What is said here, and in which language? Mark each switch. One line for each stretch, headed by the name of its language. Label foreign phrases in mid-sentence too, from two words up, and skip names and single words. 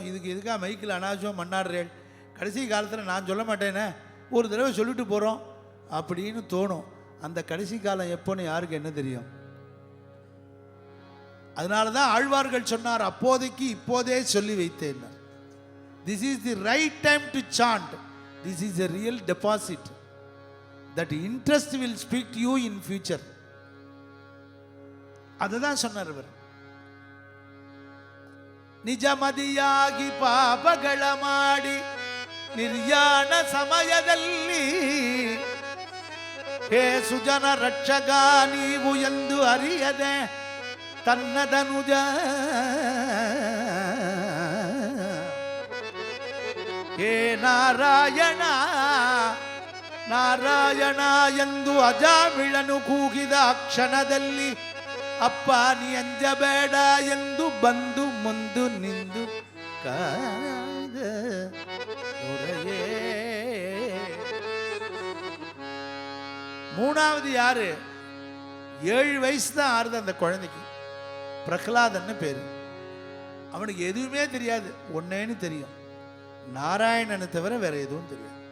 Tamil: இதுக்கு எதுக்காக மைக்கில் அனாவசியம் மன்னாடுறேன், கடைசி காலத்தில் நான் சொல்ல மாட்டேனே, ஒரு தடவை சொல்லிட்டு போகிறோம் அப்படின்னு தோணும். அந்த கடைசி காலம் எப்போன்னு யாருக்கு என்ன தெரியும்? அதனால தான் ஆழ்வார்கள் சொன்னார், அப்போதைக்கு இப்போதே சொல்லி வைத்தேன்.
English: This is the right time to chant, this is a real deposit, that interest will speak to you in future. அதுதான் சொன்னார் இவர்.
Kannada: ನಿಜಮದಿಯಾಗಿ ಪಾಪಗಳ ಮಾಡಿ ನಿರ್ಯಾಣ ಸಮಯದಲ್ಲಿ ಹೇ ಸುಜನ ರಕ್ಷಕ ನೀವು ಎಂದು ಅರಿಯದೆ ತನ್ನದನುಜ ಹೇ ನಾರಾಯಣ ನಾರಾಯಣ ಎಂದು ಅಜಾಮಿಳನು ಕೂಗಿದ ಕ್ಷಣದಲ್ಲಿ ಅಪ್ಪ ನೀ ಅಂಜಬೇಡ ಎಂದು ಬಂದು ಮುಂದು ನಿಂದು ಕಾದ ದೊರೆಯೇ.
Tamil: மூணாவது யாரு? 7 வயசு தான் ஆறுது அந்த குழந்தைக்கு. பிரகலாதன்னு பேரு. அவனுக்கு எதுவுமே தெரியாது, ஒன்னேன்னு தெரியும், நாராயணனை தவிர வேற எதுவும் தெரியாது.